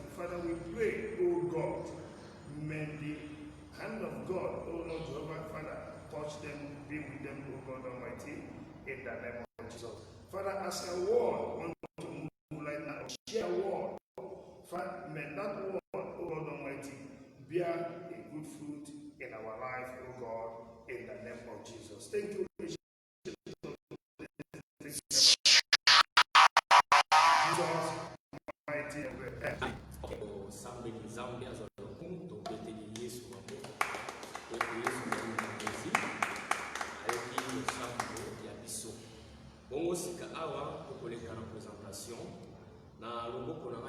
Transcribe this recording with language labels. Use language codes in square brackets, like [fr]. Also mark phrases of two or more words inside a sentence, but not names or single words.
[en] Father, we pray, O God, may the hand of God, O Lord Jehovah, Father, touch them, be with them, O God Almighty, in the name of Jesus. Father, as a word, want to move right now, share a word. Father, may that word, O God Almighty, bear a good fruit in our life, O God, in the name of Jesus. Thank you. [ln] Sambe Nzambe azala kunto beteli Yesu wamoko oko Yesu mwezi ayeki sambo ya biso bongo sika awa tokoleka na présentation na loboko na ngai